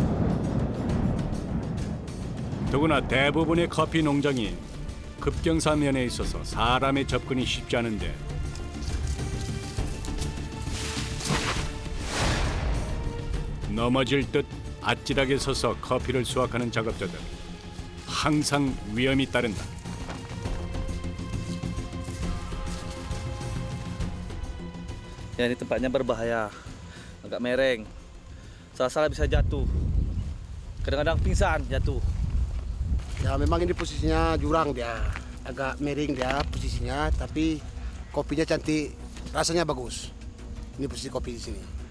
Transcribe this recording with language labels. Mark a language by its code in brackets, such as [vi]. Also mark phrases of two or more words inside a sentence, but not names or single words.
[ko] 더구나 대부분의 커피 농장이 급경사면에 있어서 사람의 접근이 쉽지 않은데 넘어질 듯 아찔하게 서서 커피를 수확하는 작업자들 항상 위험이 따른다. [id] Ya, ini tempatnya berbahaya, agak mereng. Salah-salah bisa jatuh. Kadang-kadang pingsan jatuh. Ya memang ini posisinya jurang dia, agak miring dia posisinya, tapi kopinya cantik, rasanya bagus. Ini posisi kopi di sini.